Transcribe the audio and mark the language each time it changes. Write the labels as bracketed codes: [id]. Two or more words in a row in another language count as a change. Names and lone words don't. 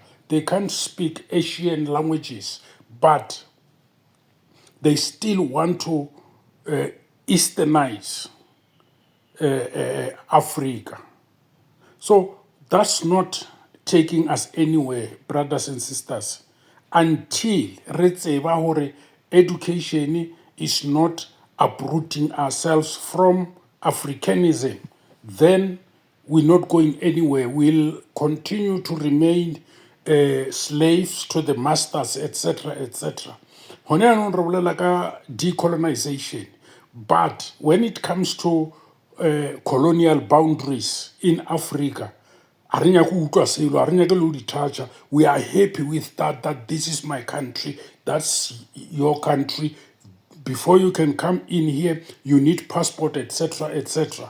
[en] They can't speak Asian languages, but they still want to Easternize Africa. So that's not taking us anywhere, brothers and sisters, until [st] re tseba hore [en] education is not uprooting ourselves from Africanism. Then we're not going anywhere. We'll continue to remain slaves to the masters, etc., etc. [st] Hone anong re bolela ka [en] decolonization, but when it comes to colonial boundaries in Africa. We are happy with that this is my country, that's your country. Before you can come in here, you need passport, etc., etc.